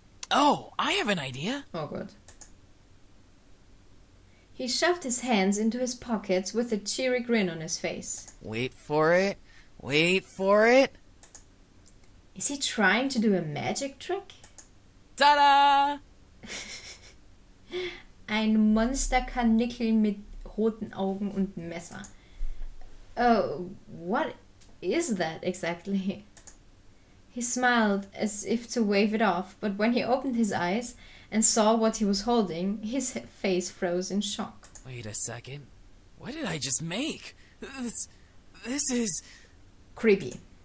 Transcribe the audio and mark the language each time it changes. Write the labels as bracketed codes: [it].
[en] Oh, I have an idea. Oh, good. He shoved his hands into his pockets with a cheery grin on his face. Wait for it. Wait for it. Is he trying to do a magic trick? Ta-da! [de] Ein Monsterkanickel mit roten Augen und Messer. [en] Oh, what is that exactly? He smiled as if to wave it off, but when he opened his eyes and saw what he was holding, his face froze in shock. Wait a second. What did I just make? This is... Creepy.